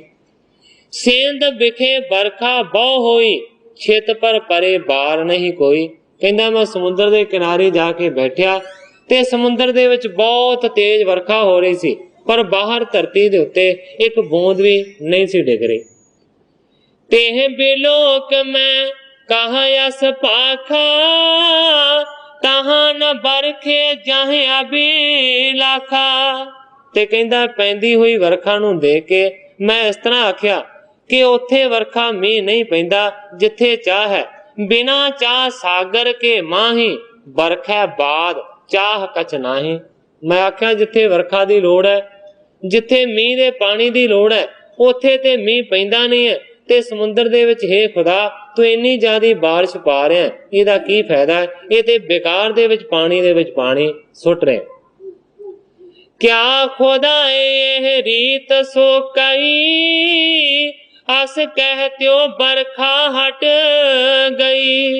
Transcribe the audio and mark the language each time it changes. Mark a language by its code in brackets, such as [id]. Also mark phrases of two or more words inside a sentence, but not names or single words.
[bra] सेंद विखे बरखा बहु होई, छित पर परे बार नहीं कोई। [pa] ਕਹਿੰਦਾ ਮੈਂ ਸਮੁੰਦਰ ਦੇ ਕਿਨਾਰੇ ਜਾ ਕੇ ਬੈਠਿਆ ਤੇ ਸਮੁੰਦਰ ਦੇ ਵਿੱਚ ਬਹੁਤ ਤੇਜ਼ ਵਰਖਾ ਹੋ ਰਹੀ ਸੀ, ਪਰ ਬਾਹਰ ਧਰਤੀ ਦੇ ਉੱਤੇ ਇੱਕ ਬੂੰਦ ਵੀ ਨਹੀਂ ਸੀ ਡਿੱਗ ਰਹੀ। [bra] तेह बिलोक में कहा यस पाखा, तहां न बरखे जाहे अभी लाखा। [pa] ਤੇ ਕਹਿੰਦਾ ਪੈਂਦੀ ਹੋਈ ਵਰਖਾ ਨੂੰ ਦੇਖ ਕੇ ਮੈਂ ਇਸ ਤਰ੍ਹਾਂ ਆਖਿਆ ਕਿ ਉੱਥੇ ਵਰਖਾ ਮੀਂਹ ਨਹੀਂ ਪੈਂਦਾ ਜਿੱਥੇ ਚਾਹ ਹੈ। [bra] बिना चाह सागर के माही, बरखा बाद चाह कछ नाही। [pa] ਮੈਂ ਆਖਿਆ ਜਿੱਥੇ ਵਰਖਾ ਦੀ ਲੋੜ ਹੈ, ਜਿੱਥੇ ਮੀਂਹ ਦੇ ਪਾਣੀ ਦੀ ਲੋੜ ਹੈ, ਉੱਥੇ ਤੇ ਮੀਂਹ ਪੈਂਦਾ ਨਹੀਂ ਹੈ। ਤੇ ਸਮੁੰਦਰ ਦੇ ਵਿੱਚ ਹੇ ਖੁਦਾ ਤੂੰ ਇੰਨੀ ਜ਼ਿਆਦੀ ਬਾਰਿਸ਼ ਪਾ ਰਿਹਾ, ਇਹਦਾ ਕੀ ਫਾਇਦਾ? ਇਹ ਤੇ ਬੇਕਾਰ ਦੇ ਵਿੱਚ ਪਾਣੀ ਦੇ ਵਿੱਚ ਪਾਣੀ ਸੁੱਟ ਰਿਹਾ। [bra] क्या खुदा इह रीत सो कई, अस कहितिओ बरखा हट गई।